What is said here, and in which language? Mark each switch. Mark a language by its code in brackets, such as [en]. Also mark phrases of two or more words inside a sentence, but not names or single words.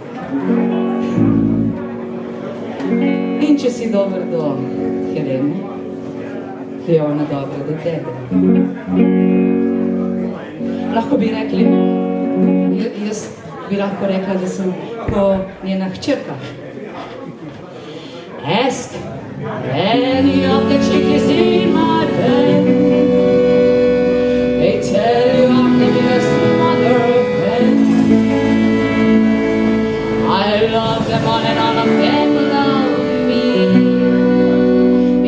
[sl] In če si dober do Helene, je ona dobra do tebe. Lahko bi rekli, jaz bi lahko rekla, da sem po njena hčerka. [en] Ask any of the chickies in my bed. They tell you I'm the best mother of men. I love them all and all of them love me.